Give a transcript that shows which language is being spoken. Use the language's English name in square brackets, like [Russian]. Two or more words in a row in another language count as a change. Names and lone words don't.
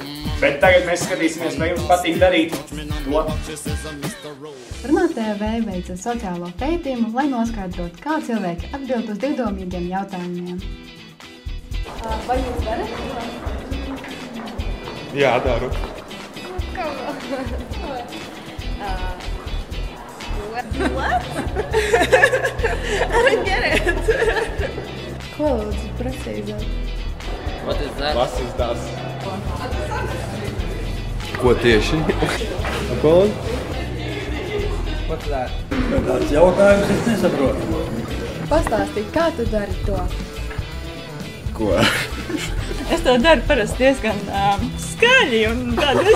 [Latvian] Bet tagad mēs skatīsimies, vai jums patīk darīt to. Runā TV veica sociālo pētījumu, lai noskaidrotu, kā cilvēki atbild uz divdomīgiem jautājumiem. Vai jūs darat? Jā, daru. [English] What? I didn't get it. [Latvian] Ko lūdzu precīzāk? [English] What is that? [German] Was is das? [Latvian] Ko tieši? Ko? Ko tu dari? Kāds jautājums, es nesaprotu. Pastāstīj, kā tu dari to? Ko? Es to daru parasti diezgan skaļi un tādas.